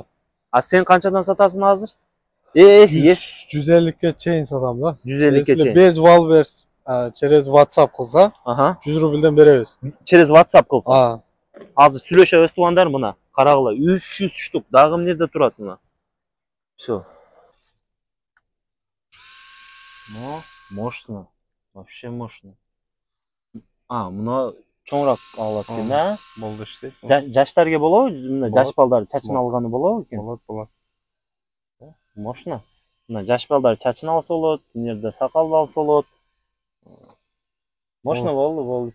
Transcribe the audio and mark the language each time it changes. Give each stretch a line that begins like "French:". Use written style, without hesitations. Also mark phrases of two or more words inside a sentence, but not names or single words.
Kyrgyz: А сен канчадан сатасың азыр? 150-ке чейин сатам да. 150-ке чейин.
Russian: Без Валберс через WhatsApp
Kyrgyz: кылса, 100 рубльден беребиз. Через WhatsApp кылса. Азыр сүйлөшөбүз туугандар, мына карагыла 300 штук. Дагы эмнеде турат мына?
Russian: Всё. Ну, мощно. Вообще мощно.
Kyrgyz: Мына чоңураак алат экен да? Болду иштейт. Жаштарга болобу? Мына жаш балдар чачын алганы болобу экен? Болот. Мощно. Мына жаш балдар чачын алса болот, мына сакалды алса болот. Мощно болду.